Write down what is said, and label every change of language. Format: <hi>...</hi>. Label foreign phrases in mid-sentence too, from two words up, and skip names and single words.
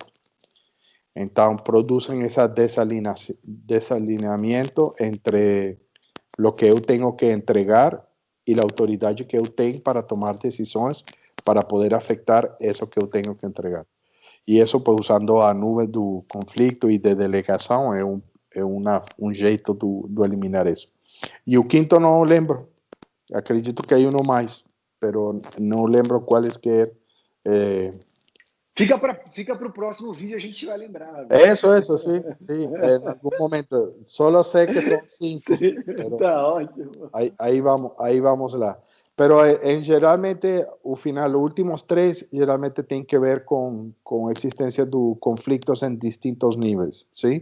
<es>Entonces, producen ese desalineamiento entre lo que yo tengo que entregar y la autoridad que yo tengo para tomar decisiones para poder afectar eso que yo tengo que entregar. Y eso, pues, usando a nube do conflicto y de delegación, es un jeito de eliminar eso. Y el quinto no lembro. Acredito que hay uno más, pero no lembro cuál es que era.</es> <pt>Fica para o próximo vídeo, a gente vai lembrar.</pt> <es>Eso, sí. En algún momento. Solo sé que son 5. Sí, está ótimo. Ahí vamos lá. Pero generalmente, al final, los últimos 3 generalmente tienen que ver con existencia de conflictos en distintos niveles, ¿sí?</es>